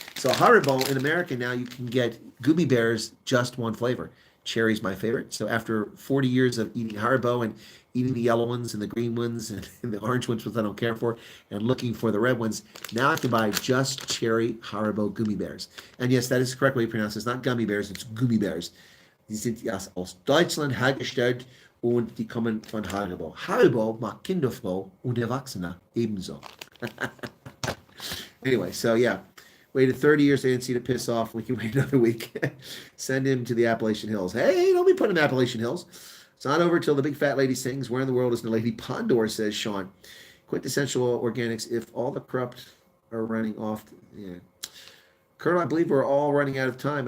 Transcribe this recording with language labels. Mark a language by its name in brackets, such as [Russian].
[English] So Haribo in America now, you can get gummy bears, just one flavor. Cherry's my favorite. So after 40 years of eating Haribo and eating the yellow ones and the green ones and the orange ones, which I don't care for, and looking for the red ones, now I can buy just cherry Haribo gummy bears. And yes, that is the correct way to pronounce it. It's not gummy bears, it's gummy bears. [German] Die sind aus Deutschland hergestellt und die kommen von Haribo. Haribo macht Kinder froh und Erwachsene ebenso. [English] Anyway, so yeah. Waited 30 years for ANC to piss off. We can wait another week. Send him to the Appalachian Hills. Hey, don't be putting him in Appalachian Hills. It's not over till the big fat lady sings. Where in the world is the Lady Pondor, says Sean. Quintessential organics. If all the corrupt are running off. Yeah. Colonel, I believe we're all running out of time.